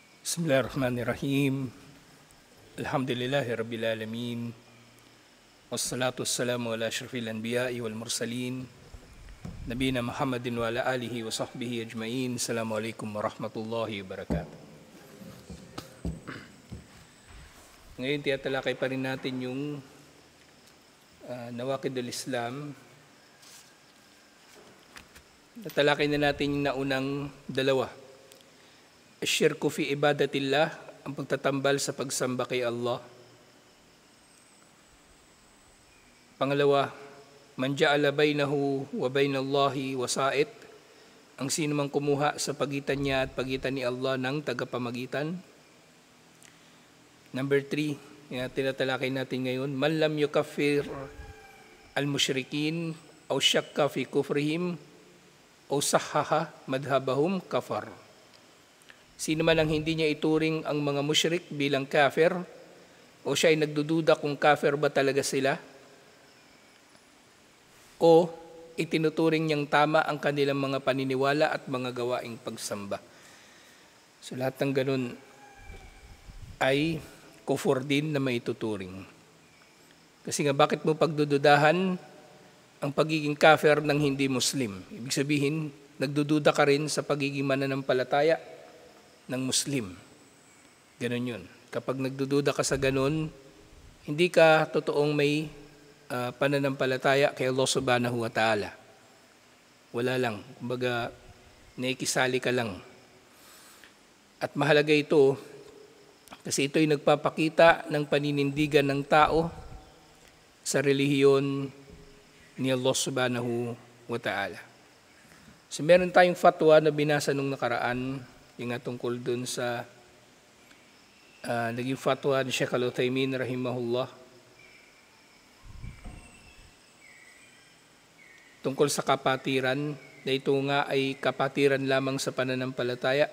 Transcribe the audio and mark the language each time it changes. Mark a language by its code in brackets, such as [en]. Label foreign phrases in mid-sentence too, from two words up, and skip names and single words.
[ar] بسم الله الرحمن الرحيم. الحمد لله رب العالمين. والصلاة والسلام على أشرف الأنبياء والمرسلين. نبينا محمد وعلى آله وصحبه أجمعين. السلام عليكم ورحمة الله وبركاته. [tl] Ngayon tiyatalakay pa rin natin yung Nawaqidul Islam. Natalakay na natin yung naunang dalawa. [ar] الشرك في عبادة الله, [tl] ang pagtatambal sa pagsamba kay Allah. [ar] Pangalawa, من جعل بينه وبين الله وسائط, [tl] ang sino mang kumuha sa pagitan niya at pagitan ni Allah ng tagapamagitan. [ar] Number 3, [tl] tinatalakay natin ngayon, [ar] من لم يكفر المشركين أو شك في كفرهم أو صحح مذهبهم كفر. [tl] Sino man ang hindi niya ituring ang mga musyrik bilang kafir o siya ay nagdududa kung kafir ba talaga sila o itinuturing niyang tama ang kanilang mga paniniwala at mga gawaing pagsamba. So lahat ng ganun ay kufur din na maituturing. Kasi nga bakit mo pagdududahan ang pagiging kafir ng hindi Muslim? Ibig sabihin, nagdududa ka rin sa pagiging mananampalataya ng Muslim. Ganun yun. Kapag nagdududa ka sa ganun, hindi ka totoong may pananampalataya kay Allah [ar] سبحانه وتعالى. [tl] Wala lang. Kumbaga, nakikisali ka lang. At mahalaga ito kasi ito'y nagpapakita ng paninindigan ng tao sa relihiyon ni Allah [ar] سبحانه وتعالى. [tl] So meron tayong fatwa na binasa nung nakaraan, yung nga tungkol dun sa naging fatwa ni Sheikh Al-Uthaymin rahimahullah tungkol sa kapatiran, na ito nga ay kapatiran lamang sa pananampalataya.